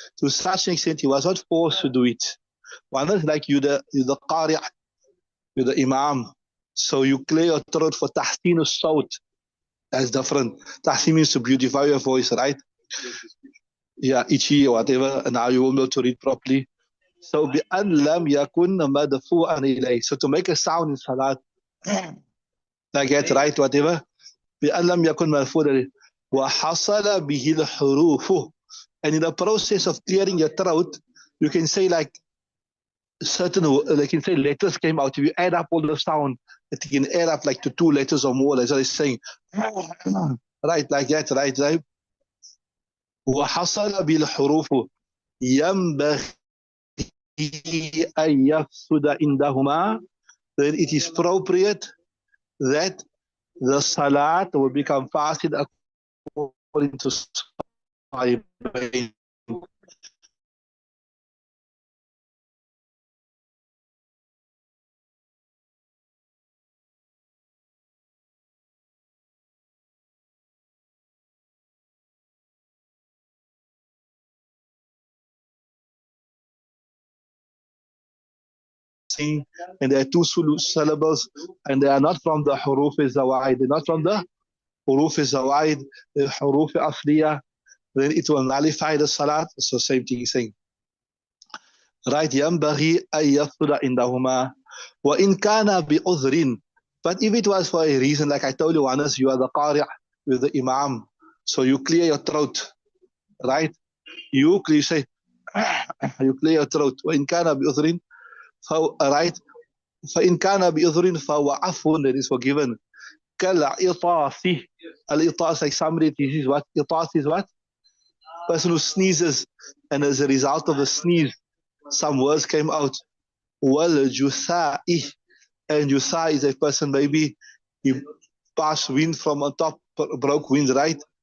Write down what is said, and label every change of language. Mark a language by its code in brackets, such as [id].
[en] To such an extent, he was not forced to do it. One is like you the qari', you the Imam. So you clear your throat for tahsin al-sawt. That's different. Tahsin means to beautify your voice, right? Yeah, itchy or whatever, and now you won't be able to read properly. [ar] So بأن لم يكن مدفوعا إليه. [en] So to make a sound in salat, like that, right, whatever. [ar] بأن لم يكن مدفوعا إليه. وحصل به الحروف. [en] And in the process of clearing your throat, you can say like certain, like you can say letters came out. If you add up all the sound, it can add up like to 2 letters or more. That's what it's saying. Right, like that, right. [ar] وحصل بالحروف ينبغي أن يفسد عندهما. [en] Then it is appropriate that the salat will become fasid according to Sahibain. And there are 2 syllables, and they are not from the huruf al-zawaid. They're not from the huruf al-zawaid, the huruf al-asliya. Then it will nullify the salat. So same thing saying. [ar] Right, ينبغي أن يفسد عندهما وإن كان بعذر. [en] But if it was for a reason, like I told you, Anas, you are the qari' with the Imam. So you clear your throat, right? You say, you clear your throat. [ar] وإن كان بعذر, right? فإن كان بعذر فهو عفو, [en] that is forgiven. [ar] كالعطاس. [en] Al-itas, like somebody, this is what? Itas is what? Person who sneezes, and as a result of the sneeze, some words came out. [ar] وَالْجُثَاءِ. [en] And Jutha is a person, maybe he passed wind from on top, broke wind, right?